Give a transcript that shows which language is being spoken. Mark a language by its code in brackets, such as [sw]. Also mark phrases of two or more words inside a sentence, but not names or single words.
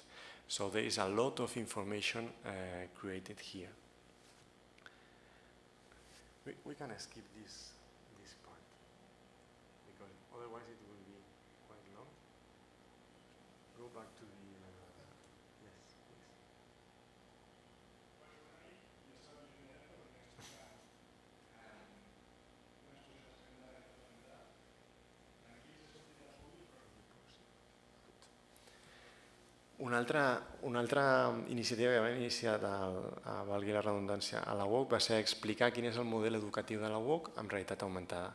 [en] So there is a lot of information created here. We can skip this part because otherwise it will be quite long. Go back to the yes, please. [ca] Una altra iniciativa que vam iniciar, valgui la redundància, a la UOC va ser explicar quin és el model educatiu de la UOC amb realitat augmentada.